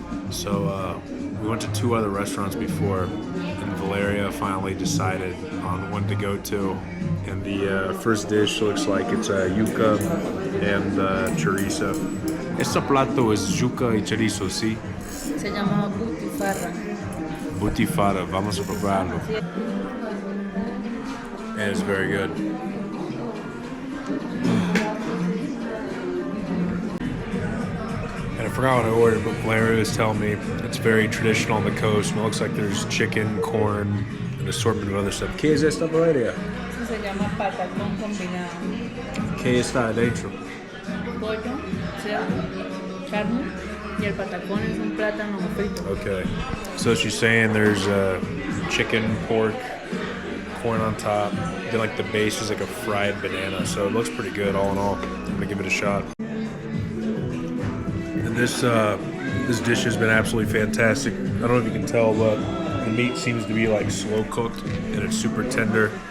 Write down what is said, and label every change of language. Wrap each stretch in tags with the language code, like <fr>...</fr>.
<en>So we went to 2 other restaurants before, and Valeria finally decided on one to go to. And the first dish looks like it's yuca and chorizo.</en> <es>Este plato es yuca y chorizo, ¿sí? Se llama butifarra. Butifarra, vamos a probarlo.</es> <en>And it's very good. And I forgot what I ordered, but Valeria was telling me it's very traditional on the coast. And it looks like there's chicken, corn, an assortment of other stuff.</en> <es>¿Qué es esta, Valeria? Eso se llama patacón combinado. ¿Qué está adentro? Pollo, cerdo, carne y el patacón es un plátano frito.</es> <en>Okay. So she's saying there's chicken, pork, corn on top. Then like the base is like a fried banana. So it looks pretty good all in all. I'm gonna give it a shot. And this dish has been absolutely fantastic. I don't know if you can tell, but the meat seems to be like slow cooked and it's super tender.</en>